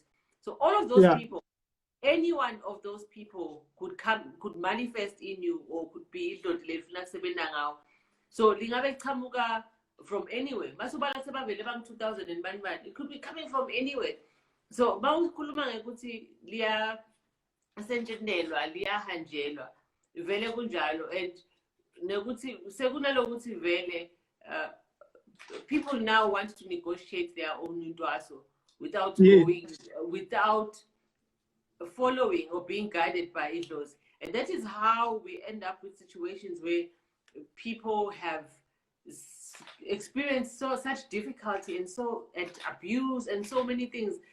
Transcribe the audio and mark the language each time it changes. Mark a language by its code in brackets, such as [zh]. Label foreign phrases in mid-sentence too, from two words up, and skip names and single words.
[en] So all of those people, any one of those people could manifest in you, or could be so lingabe from anywhere. It could be coming from anywhere. So [zu] mawukhuluma ngekuthi liya sentshenelwa liyahanjelwa vele kunjalo, [en] and [zu] nekuthi sekunalokuthi vele [en] people now want to negotiate their own intwaso without going, without following or being guided by idlos. And that is how we end up with situations where people have experienced such difficulty and abuse and so many things.